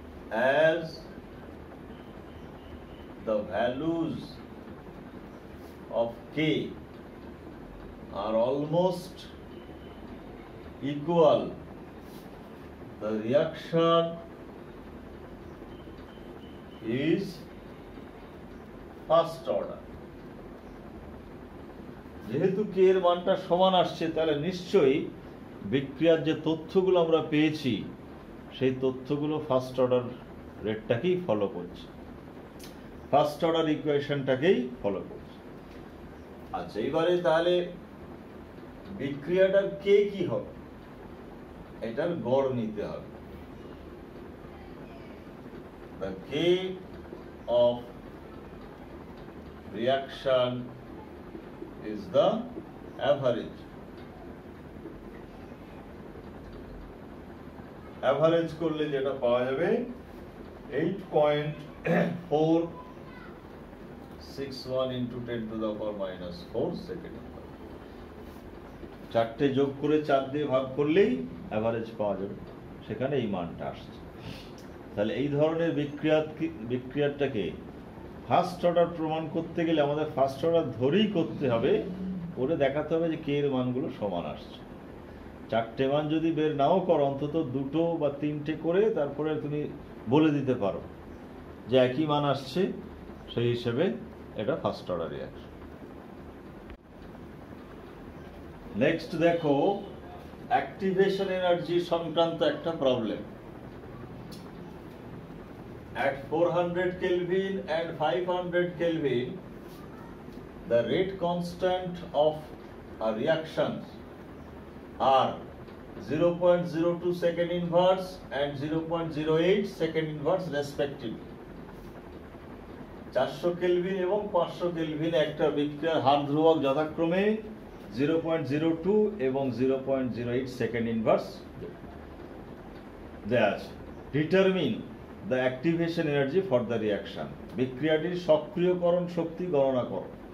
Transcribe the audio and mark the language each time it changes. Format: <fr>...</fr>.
<en>as the values of K are almost equal, the reaction is first order.</en> <bn>যেহেতু কে এর মানটা সমান আসছে, তাহলে নিশ্চয়ই বিক্রিয়ার যে তথ্যগুলো আমরা পেয়েছি সেই তথ্যগুলো ফার্স্ট অর্ডার রেটটাকেই ফলো করছে, ফার্স্ট অর্ডার ইকুয়েশনটাকেই ফলো করছে। আচ্ছা, এবারে তাহলে বিক্রিয়াটার কে কি হবে, এটার গড় নিতে হবে।</bn> <en>The K of reaction is the average.</en> <bn>Average করলে যেটা পাওয়া যাবে 8.461 into 10 to the power -4 second. চারটে যোগ করে 4 দিয়ে ভাগ করলেই অ্যাভারেজ পাওয়া যাবে, সেখানে এই মানটা আসছে। তাহলে এই ধরনের বিক্রিয়াটাকে ফার্স্ট অর্ডার প্রমাণ করতে গেলে আমাদের ফার্স্ট অর্ডার ধরেই করতে হবে, করে দেখাতে হবে যে কে এর মানগুলো সমান আসছে। চারটে মান যদি বের নাও করো, অন্তত দুটো বা তিনটে করে তারপরে তুমি বলে দিতে পারো যে একই মান আসছে, সেই হিসেবে এটা ফার্স্ট অর্ডার রিঅ্যাকশন। নেক্সট দেখো অ্যাক্টিভেশন এনার্জি সংক্রান্ত একটা problem.</bn> <en>At 400 Kelvin and 500 Kelvin, the rate constant of a reactions are 0.02 second inverse and 0.08 second inverse respectively.</en> <bn>400 kelvin এবং 500 কেলভিন একটা বিক্রিয়ার হার ধ্রুবক যথাক্রমে 0.02 এবং 0.08 সেকেন্ড ইনভার্স দেয়া আছে।</bn> <en>determine the activation energy for the reaction,</en> <bn>বিক্রিয়াটির সক্রিয়করণ শক্তি গণনা করো।</bn>